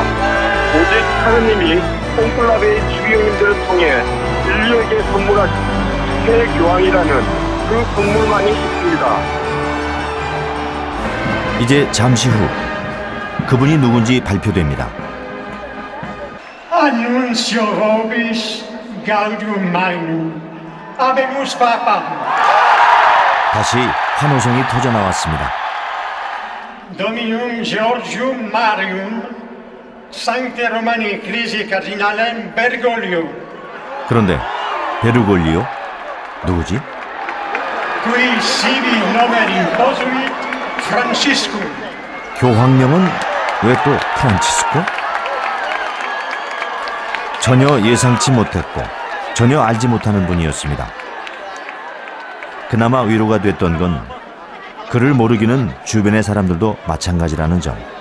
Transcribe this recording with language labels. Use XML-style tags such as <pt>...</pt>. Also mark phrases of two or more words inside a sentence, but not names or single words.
<ko>오직 하느님이 콘클라베의 주기형님들을 통해 인류에게 선물하신 새 교황이라는 그 선물만이 있습니다. 이제 잠시 후 그분이 누군지 발표됩니다.</ko> <la>Annuncio vobis gaudium magnum habemus papam.</la> <ko>다시 환호성이 터져나왔습니다.</ko> <la>Dominum Georgium Marium Sancte Romani Ecclesiae Cardinalem Bergoglio.</la> <ko>그런데 베르골리오? 누구지?</ko> <la>Qui sibi nomen imposuit Franciscum.</la> <ko>교황명은 왜 또 프란치스코? 전혀 예상치 못했고 전혀 알지 못하는 분이었습니다. 그나마 위로가 됐던 건 그를 모르기는 주변의 사람들도 마찬가지라는 점.</ko>